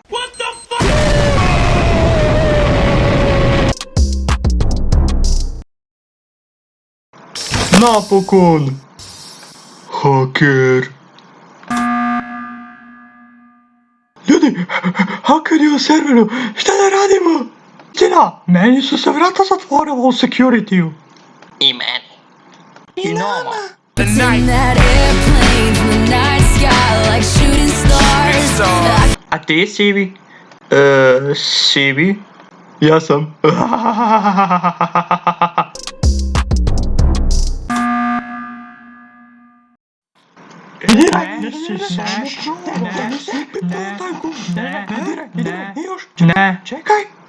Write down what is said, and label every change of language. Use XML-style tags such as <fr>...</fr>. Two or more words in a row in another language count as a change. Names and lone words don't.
<sr>Napokon! Haker! Ljudi, haker je u serveru, šta da radimo? Tina, meni su se vrata zatvorila u security-u. I meni. I nama.</sr> <en>In that airplane from the night sky like shooting stars.</en> <sr>A ti, Sivi? Sivi? Ja sam. Ne, čekaj.</sr>